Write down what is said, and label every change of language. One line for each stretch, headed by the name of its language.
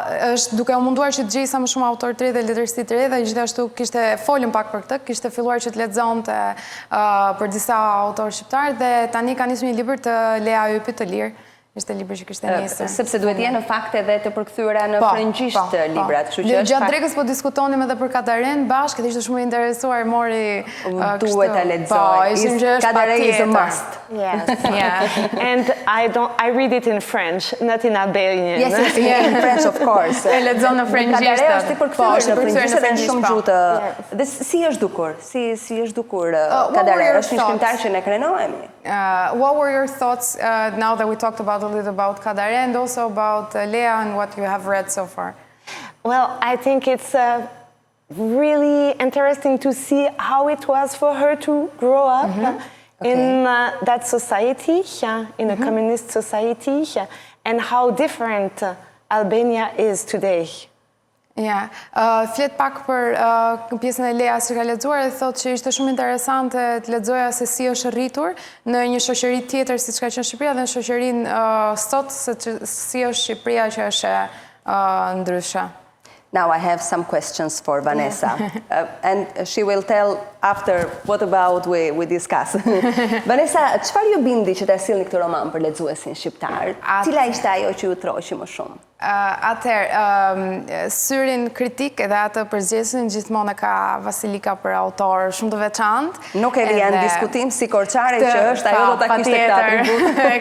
Albanian: Është duke u munduar që të gjej sa më shumë autor të re dhe letërsi të re dhe gjithashtu kishte folën pak për këtë, kishte filluar që të lexonte për disa autor shqiptar dhe tani ka nisur një libër të Lea Ipi të lirë. Ishte libër që kishte nisur. Sepse duhet jenë në fakt edhe të përkthyera në frëngjisht librat, kështu që është gjatë drekës po diskutonim edhe për Kadaren bashkë, dhe ishte shumë interesuar, mori duhet ta lexoj.
English: Kadaren is a must. Yes. Yeah. And I read it in French, not in Albanian. Yes, in French, of course.
Albanian: E lexon në frëngjisht. Kadare është i përkthyer në frëngjisht dhe në shumë gjuhë. Dhe si është dukur? Si është dukur Kadare? Është një shkrimtar që ne krenohemi.
English: What were your thoughts now that we talked about a little about Kadare and also about Lea and what you have read so far? Well, I think it's really interesting to see how it was for her to grow up in that society, in a communist society, and how different Albania is today.
Albanian: Ja, flet pak për pjesën e Leas që ka lexuar dhe thotë që ishte shumë interesante të lexoja se si është rritur në një shoqëri tjetër siç ka qenë Shqipëria dhe në shoqërinë sot si është Shqipëria që është ndryshe.
English: Now I have some questions for Vanessa, and she will tell after what about we discuss.
Albanian: Vanessa, çfarë ju bindi që ta sillni këtë roman për lexuesin shqiptar? Cila ishte ajo që ju troqi më shumë? Atëherë, syrin kritik edhe atë përgjigjesin gjithmonë ka Vasilika për autor shumë të veçantë. Nuk e lian diskutim si Korçare që është, ajo do ta kishte këtë.